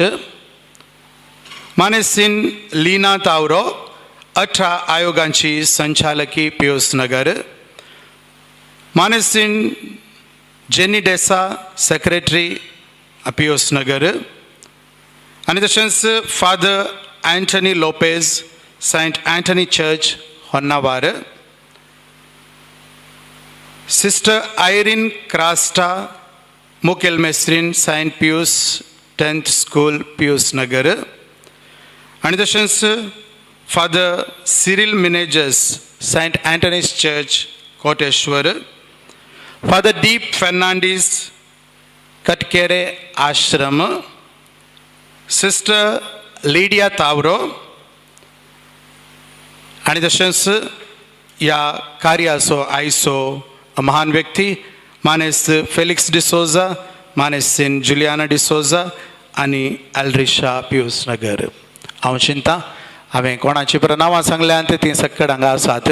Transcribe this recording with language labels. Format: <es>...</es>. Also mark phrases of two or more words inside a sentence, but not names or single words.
<kok>मानेसीन लीना तावरो, 18 आयोगांची संचालकी पियूस नगर. मानेसीन जेनी डेसा, सेक्रेटरी पियूस नगर. आनी तशेंच फादर Anthony Lopez, Saint Anthony Church, Honnavara.</kok> <en>Sister Irene Krasta, Mukil Mesrin, Saint Pius 10th School, Pius Nagar. And the Father Cyril Meneges, Saint Anthony's Church, Koteshwar. Father Deep Fernandez, Katkere Ashram. Sister Lydia Tavro.</en> <kok>आणि तशेंच या कार्याचो आयचो महान व्यक्ती मानेस फेलिक्स डिसोजा, मानेस सेन जुलियाना डिसोजा आनी अल्ड्रिशा पियूस नगर. हांव चिंता हांवें कोणाची बरें नांवां सांगल्यात ती सक्कड हांगा आसात.</kok>